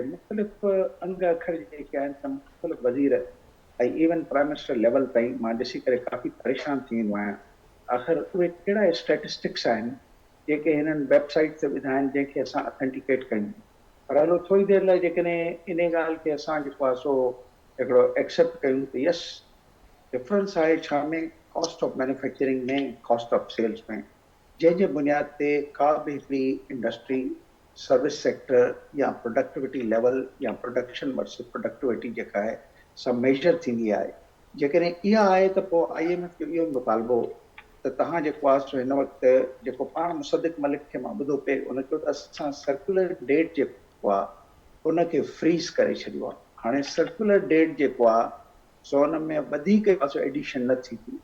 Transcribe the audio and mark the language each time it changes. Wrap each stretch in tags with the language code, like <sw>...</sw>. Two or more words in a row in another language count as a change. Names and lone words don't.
<sd>मुख़्तलिफ़ अंग अखर जेके आहिनि त मुख़्तलिफ़ वज़ीर ऐं</sd> <en>even prime minister level</en> <sd>ताईं मां ॾिसी करे काफ़ी परेशान थी वेंदो आहियां। आख़िर उहे कहिड़ा स्टैटिस्टिक्स आहिनि जेके हिननि वेबसाइट ते ॿुधाइनि जंहिंखे असां ऑथेंटिकेट कयूं। पर हलो थोरी देरि लाइ जेकॾहिं इन ॻाल्हि खे असां जेको आहे सो हिकिड़ो एक्सेप्ट कयूं त</sd> <en>yes difference</en> <sd>आहे छा में</sd> <en>cost of manufacturing</en> <sd>में,</sd> <en>cost of sales</en> <sd>में, जंहिंजे बुनियाद ते का बि हिकिड़ी</sd> <en>industry service sector</en> <sd>या</sd> <en>productivity level</en> <sd>या</sd> <en>production versus productivity</en> <sd>जेका आहे सब मेजर थींदी आहे। जेकॾहिं इहा आहे त पोइ IMF जो इहो मुतालबो त तव्हां जेको आहे सो हिन वक़्तु जेको पाण मुसद्दिक़ मलिक खे मां ॿुधो पिए उन चयो त असां</sd> <en>circular debt</en> <sd>जेको आहे उनखे फ्रीज़ करे छॾियो आहे। हाणे</sd> <en>circular debt</en> <sd>जेको आहे सो हुन में वधीक एडिशन न थी थी।</sd>